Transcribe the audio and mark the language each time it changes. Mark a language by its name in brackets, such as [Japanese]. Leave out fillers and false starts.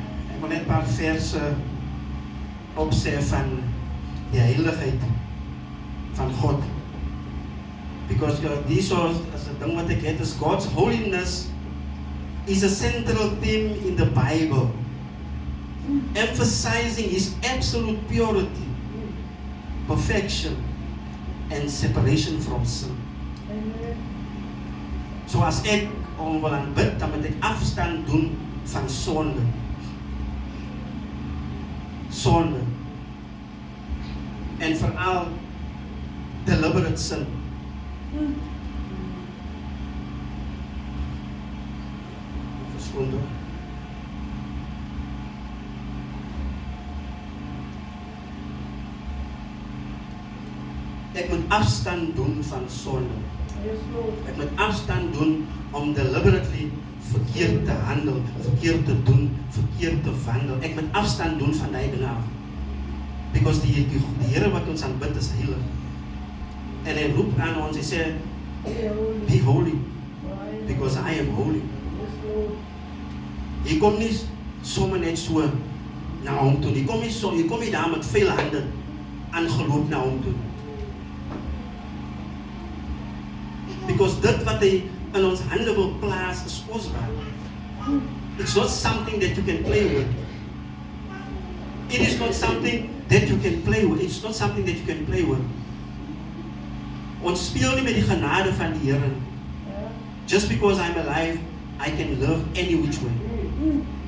[Afrikaans] Ek wil net 'n paar verse opsê van die heiligheid van God. [English] Because these are, as a [Afrikaans] ding wat ek het, [English] is God's holiness is a central theme in the Bible, emphasizing His absolute purity, perfection, and separation from sin. [Afrikaans] So as ek wil aanbid, dan moet ek afstand doen van sonde. Sonde. En veral [English] deliberate sin. [Afrikaans] Verskonde. Ek moet afstand doen van sonde. Ek moet afstand doen om deliberately verkeerd te handel, verkeerd te doen, verkeerd te wandel. Ek moet afstand doen van die dinge af. Because die Here wat ons aanbid is heilig. En Hy roep aan ons, Hy sê, [English] be holy, because I am holy. [Afrikaans] Jy kom nie sommer net so na hom toe. Jy kom nie daar met veel hande aangeloop na hom toe. Because dit wat Hy in ons hande wil plaas is kosbaar. [English] It's not something that you can play with. It is not something that you can play with. It's not something that you can play with. [Afrikaans] Ons speel nie met die genade van die Here. [English] Just because I'm alive, I can live any which way.